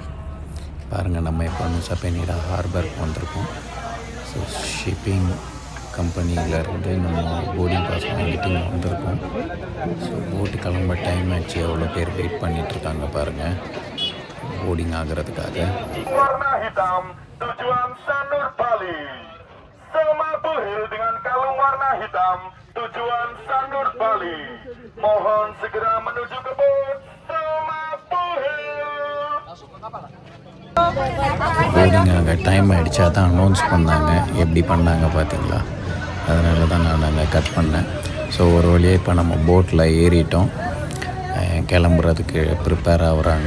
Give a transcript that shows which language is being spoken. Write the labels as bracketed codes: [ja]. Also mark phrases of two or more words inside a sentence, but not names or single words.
[ta] பாருங்கள், நம்ம இப்போ நூசா பெனிடா ஹார்பருக்கு வந்திருக்கோம். ஸோ [en] shipping company [ta] நம்ம [en] boarding pass [ta] வாங்கிட்டு இங்கே வந்திருக்கோம். ஸோ போட்டு கிளம்ப டைம் ஆச்சு. எவ்வளோ பேர் வெயிட் பண்ணிகிட்ருக்காங்க பாருங்கள் போர்டிங் ஆகிறதுக்காக. [id] Warna hitam, tujuan Sanur Bali. Sematu Hill dengan kalung warna hitam, tujuan Sanur Bali. Mohon segera menuju ke boat Sematu Hill. [ta] போர்டிங் ஆக டைம் ஆகிடுச்சு. அதான் அனௌன்ஸ் பண்ணாங்க. எப்படி பண்ணாங்க பார்த்தீங்களா? அதனால தான் நான் நாங்கள் கட் பண்ணேன். ஸோ ஒரு வழியாக இப்போ நம்ம போட்டில் ஏறிட்டோம். கிளம்புறதுக்கு ப்ரிப்பேர் ஆகுறாங்க.